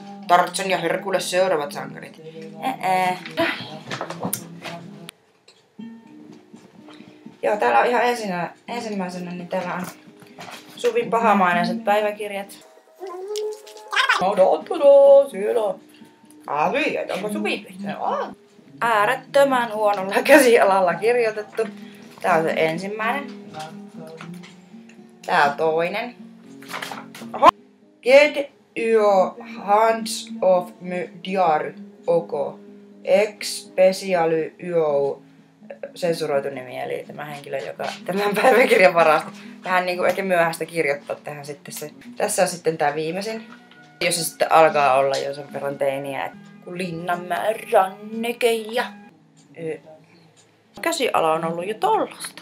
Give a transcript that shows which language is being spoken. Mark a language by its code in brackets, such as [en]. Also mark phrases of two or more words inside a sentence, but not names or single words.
[fi] Tarzan ja Herkules seuraavat sankarit. Joo, täällä on ihan ensimmäisenä, niin täällä on Suvin pahamainaiset päiväkirjat. Siellä on. Onko Suvi pistänyt? Äärettömän huonolla käsialalla kirjoitettu. Tää on se ensimmäinen. Tää on toinen. Oho. [en] Get your hands off my diary. OK. Specialy yo. [fi] Sensuroitu nimi, eli tämä henkilö, joka tämän päiväkirjan varasti vähän niinku ehkä myöhäistä kirjoittaa tähän sitten se. Tässä on sitten tää viimeisin, jossa sitten alkaa olla jo sen verran teiniä, kun Linnanmäen ranneke käsiala on ollut jo tollasta.